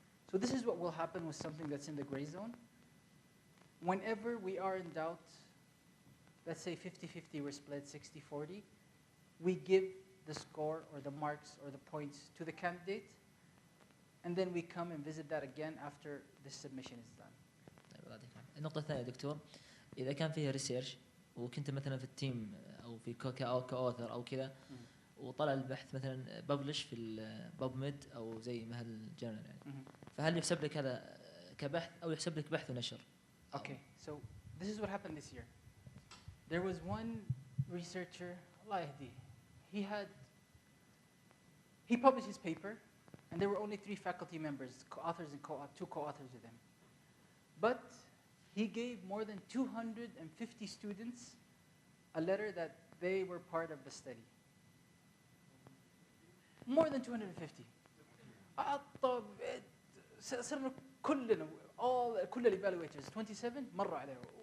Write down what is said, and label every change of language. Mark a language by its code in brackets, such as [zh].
[en] So this is what will happen with something that's in the gray zone. Whenever we are in doubt, let's say 50-50, we're split 60-40, we give the score or the marks or the points to the candidate, and then we come and visit that again after the submission is done. [ar] النقطة الثانية دكتور، إذا كان فيها ريسيرش وكنت مثلا في التيم أو في كأوثر أو كذا وطلع البحث مثلا ببلش في الباب ميد أو زي ما هالجنرال يعني، فهل يحسب لك هذا كبحث أو يحسب لك بحث ونشر؟ [en] Okay, so this is what happened this year. There was one researcher, [ar] Allah yahdi, [en] he published his paper, and there were only 3 faculty members, co-authors and 2 co-authors with him. But he gave more than 250 students a letter that they were part of the study. More than 250. [ar] الطب صرنا كلنا كل الايفالويترز 27 مروا عليه.